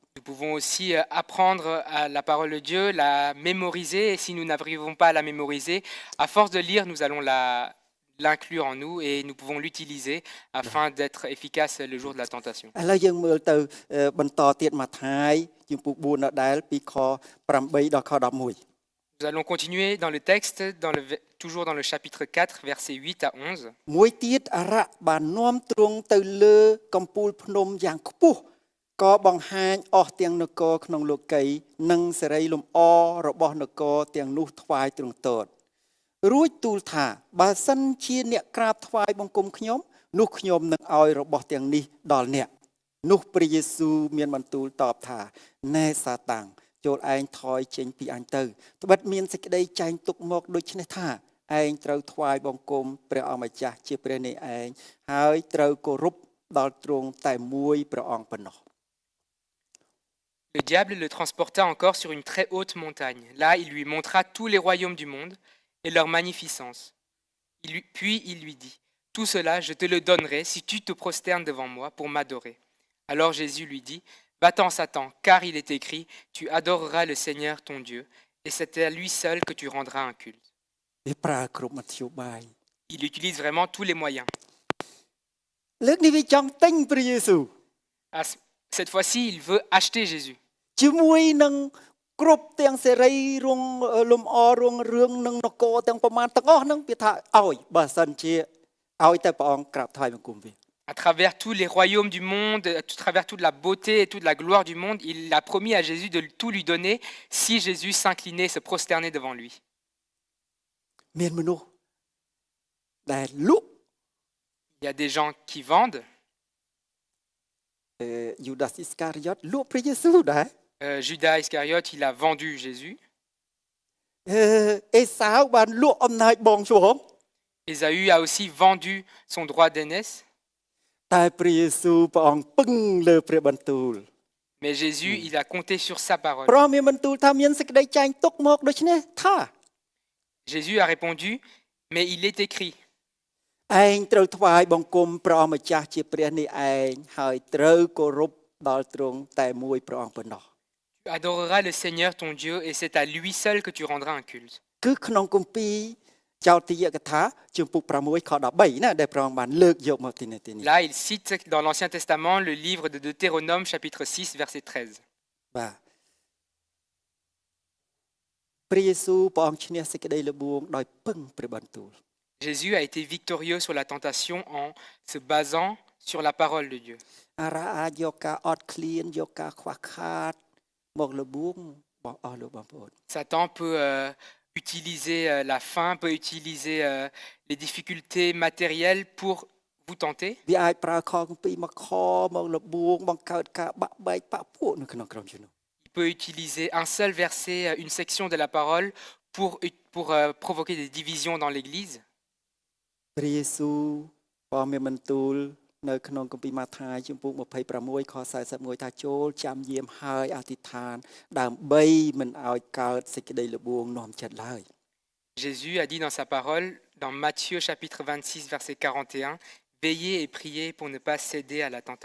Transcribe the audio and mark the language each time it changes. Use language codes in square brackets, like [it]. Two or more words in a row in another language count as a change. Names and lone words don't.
[fr] Nous pouvons aussi apprendre à la parole de Dieu, la mémoriser. Et si nous n'arrivons pas à la mémoriser, à force de lire, nous allons l'inclure en nous et nous pouvons l'utiliser afin d'être efficace le jour de la tentation. [km] ឥឡូវយើងមើលទៅបន្តទៀតមកថ្ងៃជំពូក4ដដែលពីខ8ដល់ខ11 [fr] Nous allons continuer dans le texte, toujours dans le chapitre 4, versets 8 à 11. [km] មួយទៀតអរៈបាននាំទ្រង់ទៅលើកំពូលភ្នំយ៉ាងខ្ពស់ក៏បង្ហាញអស់ទាំងនគរក្នុងលោកីនិងសេរីលំ អរបស់នគរទាំងនោះថ្វាយទ្រង់ទតរួចទូលថាបើសិនជាអ្នកក្រាបថ្វាយបង្គំខ្ញុំនោះខ្ញុំនឹងឲ្យរបស់ទាំងនេះដល់អ្នកនោះព្រះយេស៊ូវមានបន្ទូលតបថាណែសាតាំងចូលឯងថយចេញពីអញទៅត្បិតមានសេចក្តីចែងទុកមកដូចនេះថាឯងត្រូវថ្វាយបង្គំព្រះអង្គម្ចាស់ជាព្រះនេះឯងហើយត្រូវគោរពដល់ទ្រង់តែមួយព្រះអង្គប៉ុណ្ណោះ [fr] Le diable le transporta encore sur une très haute montagne. Là, il lui montra tous les royaumes du monde et leur magnificence. Puis il lui dit, « Tout cela, je te le donnerai si tu te prosternes devant moi pour m'adorer. » Alors Jésus lui dit, « Va-t'en, Satan, car il est écrit, tu adoreras le Seigneur ton Dieu, et c'est à lui seul que tu rendras un culte. » Il utilise vraiment tous les moyens. Cette fois-ci, il veut acheter Jésus. [km] ជាមួយនឹងគ្រប់ទាំងសេរីរងលំអរងរឿងនឹងនគរទាំងប្រមាណទាំងអស់ហ្នឹងវាថាឲ្យបើសិនជាឲ្យតែព្រះអង្គក្រាបថ្វាយបង្គំវា [fr] À travers tous les royaumes du monde, à travers toute la beauté et toute la gloire du monde, il a promis à Jésus de tout lui donner si Jésus s'inclinait, se prosternait devant lui. [km] មានមនុស្សដែលលក់ [fr] Il y a des gens qui vendent. [km] យូដាសអ៊ីស្ការីយ៉តលក់ព្រះយេស៊ូវដែរ [fr] Judas Iscariote, il a vendu Jésus. [km] អេសាវបានលក់អំណាចបងច្បង [fr] Ésaü a aussi vendu son droit d'aînesse. [km] តែព្រះយេស៊ូវព្រះអង្គពឹងលើព្រះបន្ទូល [fr] Mais Jésus, il a compté sur sa parole. [km] ព្រះមានបន្ទូលថាមានសេចក្តីចែងទុកមកដូច្នេះថា [fr] Jésus a répondu, mais il est écrit. [km] ឯងត្រូវថ្វាយបង្គំព្រះម្ចាស់ជាព្រះនេះឯងហើយត្រូវគោរពដល់ទ្រង់តែមួយព្រះអង្គប៉ុណ្ណោះ [fr] Tu adoreras le Seigneur ton Dieu et c'est à lui seul que tu rendras un culte. [km] គឺក្នុងគម្ពីរចោទយកថាជំពូក6ខ13ណាដែលព្រះអង្គបានលើកយកមកទីនេះ [fr] Là, il cite dans l'Ancien Testament le livre de Deutéronome, chapitre 6, verset 13. [km] បាទព្រះយេស៊ូវព្រះអង្គឈ្នះសេចក្តីល្បួងដោយពឹងព្រះបន្ទូល [fr] Jésus a été victorieux sur la tentation en se basant sur la parole de Dieu. [km] អារ៉ាអាចយកការអត់ឃ្លានយកការខ្វះខាតមកល្បួងបងអស់លោកបងប្អូន [fr] Satan peut utiliser la faim, peut utiliser les difficultés matérielles pour vous tenter. [km] វាអាចប្រើខគម្ពីរមកខមកល្បួងបង្កើតការបាក់បែកបាក់ពួកនៅក្នុងក្រុមជំនុំ [fr] Il peut utiliser un seul verset, une section de la parole pour provoquer des divisions dans l'Église. [km] ព្រះយេស៊ូវព្រះមានបន្ទូលនៅក្នុងគម្ពីរម៉ាថាយជំពូក26ខ41ថាចូលចាំយាមហើយអធិដ្ឋានដើម្បីមិនឲ្យកើតសេចក្តីល្បួងនាំចិត្តឡើយ [fr] Jésus a dit dans sa parole, dans Matthieu chapitre 26, verset 41, « Veillez et priez pour ne pas céder à la tentation.